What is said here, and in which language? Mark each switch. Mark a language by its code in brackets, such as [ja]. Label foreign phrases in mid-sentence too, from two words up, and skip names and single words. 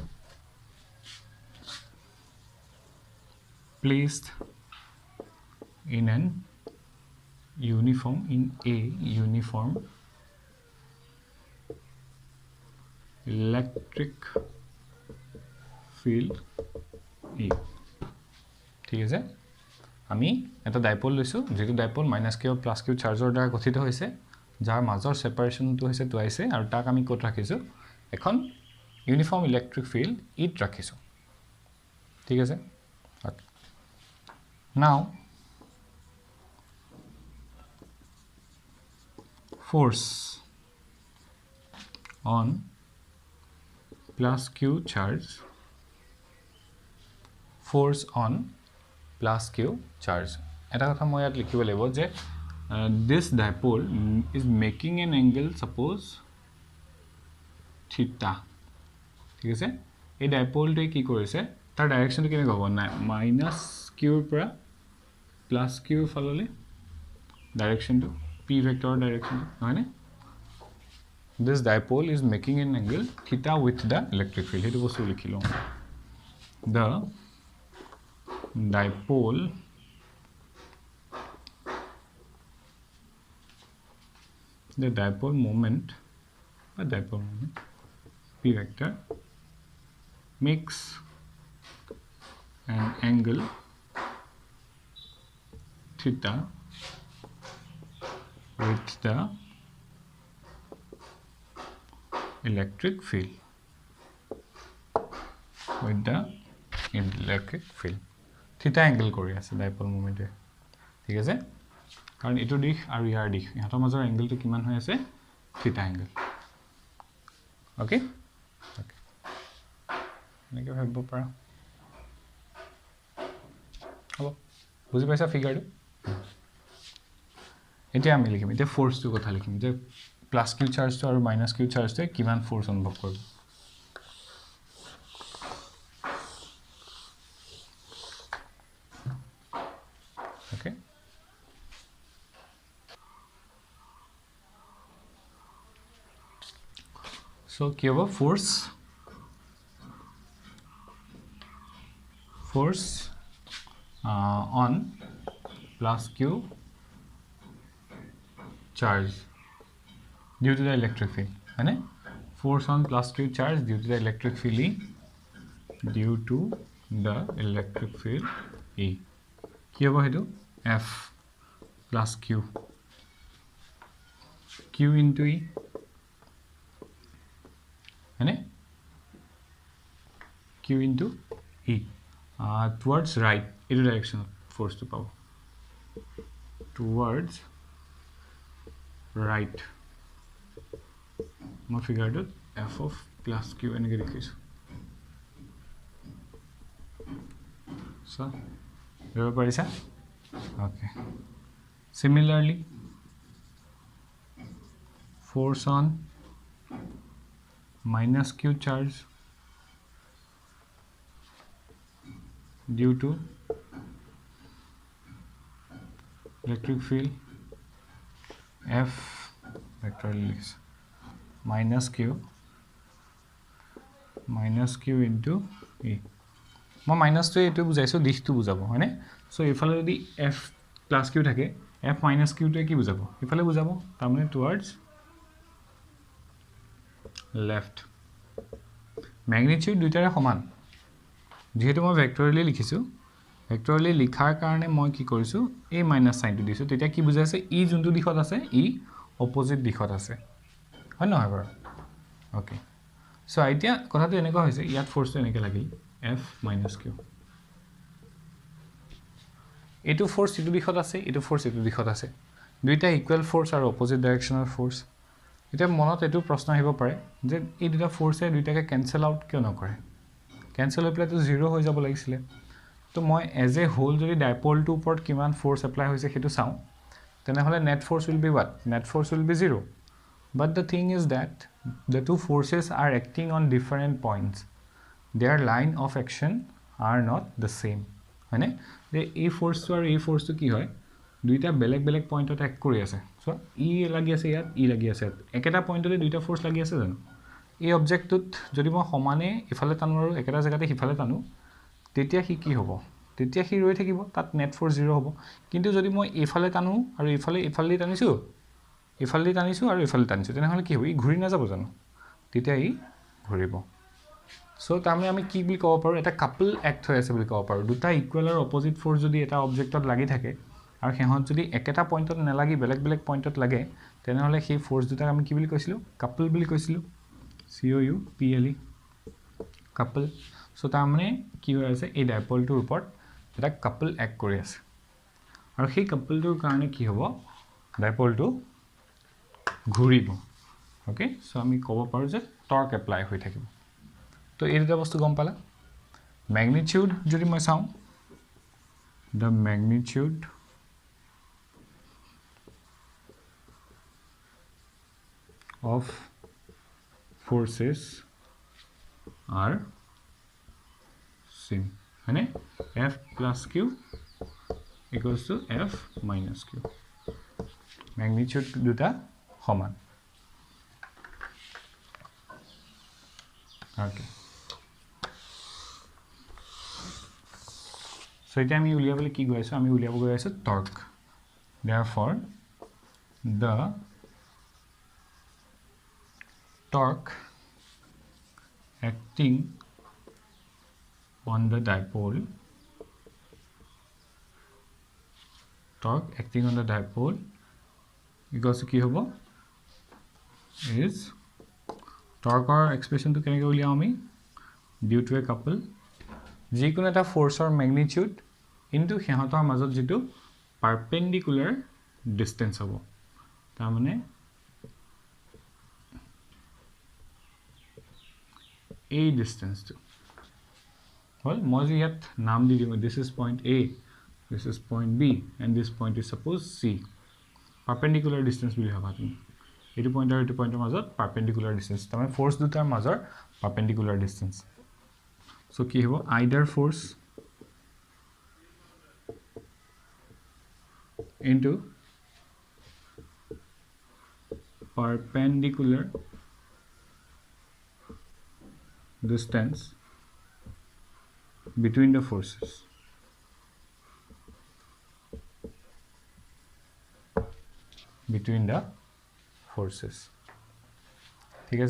[en] placed in a uniform electric field E [as] ঠিক আছে আমি এটা ডাইপোল লৈছো যেটো [en] dipole minus q plus q [as] চাৰ্জৰ দ্বাৰা গঠিত হৈছে যাৰ মাজৰ সেপাৰেশনটো হৈছে টুৱাইছে আৰু তাক আমি কত ৰাখিছো এখন [en] uniform electric field [as] ইট ৰাখিছো ঠিক আছে [en] okay now force on plus q charge force on plus q charge [as] এটা কথা মই ইয়াত লিখিব লাগিব যে [en] this dipole is making an angle suppose [as] theta ঠিক আছে এই ডাইপোলটো কি কৰিছে তাৰ ডাইৰেকশনটো কেনে হ'ব না [en] minus q [as] ৰ পৰা [en] plus q [as] ফাললে ডাইৰেকশনটো [en] p vector direction [as] হয়নে [en] this dipole is making an angle theta with the electric field [as] হেতু বস্তু লিখিলো the [en] dipole moment p vector makes an angle theta with the electric field theta angle [as] কৰি আছে ডাইপোল মোমেন্টে ঠিক আছে কাৰণ এটো দিশ আৰু ইয়াৰ দিশ ইহঁতৰ মাজৰ এংগলটো কিমান হৈ আছে [en] theta angle okay okay [as] এনেকে ভাবিব পাৰা হ'ব বুজি পাইছা ফিগাৰটো এতিয়া আমি লিখিম এতিয়া ফোর্সটো কথা লিখিম যে [en] plus q [as] চার্জটো আৰু [en] minus q [as] চার্জটোৱে কিমান ফোর্স অনুভৱ কৰিব [en] okay so [as] কি হ'ব [en] ফোর্স on plus q charge due to the electric field है force on plus q charge due to the electric field E due to the electric field E [as] কি হ'ব হেতু [en] F plus q q into E है q into E towards right in the direction of force to power towards right [as] মই ফিগাৰটো [en] f of plus q [as] এনেকৈ লিখিছোঁ so ধৰিব পাৰিছা [en] okay similarly force on minus q charge due to electric field F vector minus q into E [as] মই মাইনাস টো এটো বুজাইছো দিশটো বুজাবো হয়নে সো ইফালে যদি [en] F plus q [as] থাকে [en] F minus q [as] টো কি বুজাবো ইফালে বুজাবো তাৰমানে towards [en] left magnitude [as] দুইটাৰে সমান যেহেতু মই ভেক্টৰলি লিখিছো ভেক্টৰলি লিখাৰ কাৰণে মই কি কৰিছো a মাইনাস সাইনটো দিছো তেতিয়া কি বুজাইছে e যোনটো দিশত আছে e অপোজিট দিশত আছে হয় নহয় বাৰু [en] okay so [as] এতিয়া কথাটো এনেকুৱা হৈছে ইয়াত ফোর্সটো এনেকৈ লাগিল [en] f minus q [as] এটো ফোর্স এটো দিশত আছে এটো ফোর্স এটো দিশত আছে দুইটা [en] equal force [as] আৰু [en] opposite directional force [as] এটা মনত এটো প্ৰশ্ন আহিব পাৰে যে এই দুটা ফোর্সে দুইটাকে [en] cancel out [as] কিয় নকৰে ক্যান্সেল হৈ পেলাই তো 0 হৈ যাব লাগিছিল তো মই [en] as a whole [as] যদি ডাইপোলটো ওপৰত কিমান ফোর্স এপ্লাই হৈছে হেতু চাও তেনেহলে [en] net force will be [as] what net force will be 0 but the thing is that the two forces are acting on different points their line of action are not the same হয়নে যে এই ফোর্সটো আৰু এই ফোর্সটো কি হয় দুইটা বেলেগ বেলেগ পয়েন্টত এক কৰি আছে সো ই লাগি আছে ইয়াত ই লাগি আছে একেটা পয়েন্টতে দুইটা ফোর্স লাগি আছে জানো এই অবজেক্টটোত যদি মই সমানে ইফালে টানো আৰু একেটা জায়গাতে হিফালে টানো তেতিয়া কি হ'ব তেতিয়া ৰৈ থাকিব তাত নেট ফোর্স 0 হ'ব কিন্তু যদি মই ইফালে টানো আৰু ইফালে টানিছো ইফালে টানিছো আৰু ইফালে টানিছো তেনেহলে কি হ'ব ই ঘূৰি না যাব জানো তেতিয়া ই ঘূৰিব সো তাৰমানে আমি কি বুলি ক'ব পাৰো এটা [en] couple act [as] হৈ আছে বুলি ক'ব পাৰো দুটা ইকুয়াল আৰু অপোজিট ফোর্স যদি এটা অবজেক্টত লাগি থাকে আৰু হেহত যদি একেটা পয়েন্টত নালাগি বেলেগ বেলেগ পয়েন্টত লাগে তেনেহলে সেই ফোর্স দুটা আমি কি বুলি কৈছিলো কাপল বুলি কৈছিলো COUPLE কাপল সো তাৰমানে কি হৈ আছে এই ডাইপোলটোৰ ওপৰত এটা কাপল এক্ট কৰি আছে আৰু সেই কাপলটোৰ কাৰণে কি হ'ব ডাইপোলটো ঘূৰিব ওকে সো আমি ক'ব পাৰো যে [en] torque apply [as] হৈ থাকিব তো এই দুটা বস্তু গম পালা ম্যাগনিটিউড যদি মই চাও [en] the magnitude of forces are same है F plus Q equals to F minus Q magnitude [as] দুটা সমান [en] okay so [as] এটা আমি উলিয়াবলৈ কি গৈ আছো আমি উলিয়াব গৈ আছো টর্ক [en] therefore the torque acting on the dipole equals to [as] কি হ'ব [en] is torque or expression to [as] কেনেকৈ উলিয়াও আমি [en] due to a couple [as] যিকোনো এটা ফোর্সৰ ম্যাগনিটিউড ইনটু হেহতৰ মাজত যেটো পারপেন্ডিকুলাৰ ডিসটেন্স হ'ব তাৰ মানে এই ডিসটেন্সটো হল মই ইয়াত নাম দি দিম [en] this is point A this is point B and this point is suppose C [as] পাৰপেণ্ডিকুলাৰ ডিষ্টেঞ্চ বুলি ভাবা তুমি এইটো পইণ্ট আৰু এইটো পইণ্টৰ মাজত পাৰপেণ্ডিকুলাৰ ডিষ্টেঞ্চ তাৰমানে ফ'ৰ্চ দুটাৰ মাজৰ পাৰপেণ্ডিকুলাৰ ডিষ্টেঞ্চ সো কি হ'ব [en] either force into perpendicular distance between the forces [as] ঠিক আছে